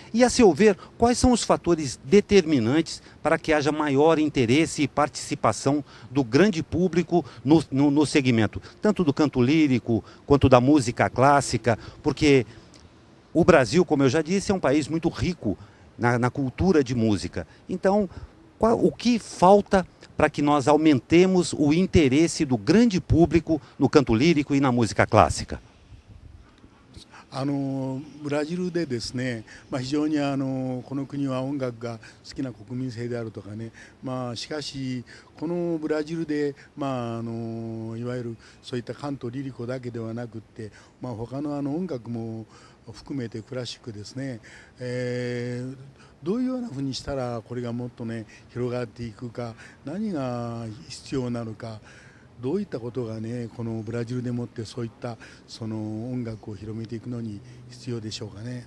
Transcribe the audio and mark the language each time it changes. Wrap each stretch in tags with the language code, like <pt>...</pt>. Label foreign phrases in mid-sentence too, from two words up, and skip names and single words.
<pt>E a seu ver, quais são os fatores determinantes para que haja maior interesse e participação do grande público no segmento, tanto do canto lírico quanto da música clássica, porque o Brasil, como eu já disse, é um país muito rico na cultura de música. Então, o que falta para que nós aumentemos o interesse do grande público no canto lírico e na música clássica?</pt> <ja>ブラジルでですね、非常にこの国は音楽が好きな国民性であるとかね、しかしこのブラジルで、いわゆるそういった</ja> <pt>canto lírico</pt> <ja>だけではなくって、他の音楽も含めてクラシックですね、どういうようなふうにしたらこれがもっとね広がっていくか、何が必要なのか、どういったことがねこのブラジルでもってそういったその音楽を広めていくのに必要でしょうかね。</ja>